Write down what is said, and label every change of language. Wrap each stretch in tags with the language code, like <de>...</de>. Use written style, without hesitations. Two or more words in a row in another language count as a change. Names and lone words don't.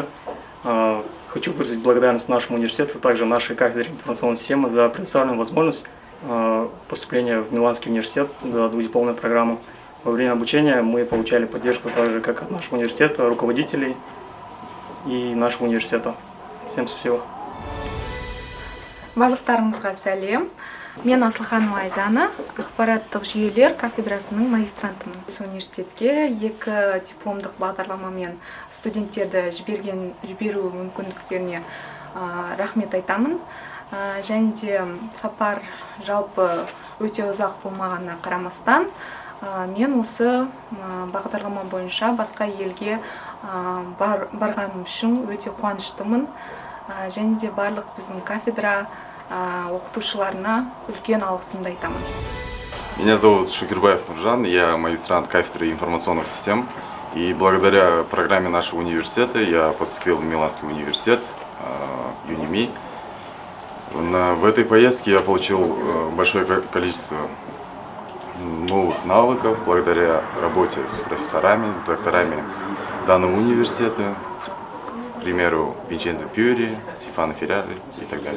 <ru>Хочу выразить благодарность нашему университету, также нашей кафедре информационной системы за предоставленную возможность поступления в Миланский университет за двудипломную программу. Во время обучения мы получали поддержку также как от нашего университета, руководителей и нашего университета. Всем спасибо.</ru> <kk>Барлықтарыңызға сәлем. Мен Асылханова Айдана, ақпараттық жүйелер кафедрасының магистрантымын. Осы университетке екі дипломдық бағдарламамен студенттерді жіберу мүмкіндіктеріне рахмет айтамын. Және де сапар жалпы өте ұзақ болмағанына қарамастан, мен осы бағдарлама бойынша басқа елге барғаным үшін өте қуаныштымын. Және де барлық біздің кафедра оқытушыларына үлкен алғысымды айтамын.</kk> <ru>Меня зовут Шукирбаев Нуржан, я магистрант кафедры информационных систем. И благодаря программе нашего университета я поступил в Миланский университет, ЮНИМИ. В этой поездке я получил большое количество новых навыков благодаря работе с профессорами, с докторами данного университета, к примеру, Винченцо Пьюри, Стефано Феррари и так далее.</ru>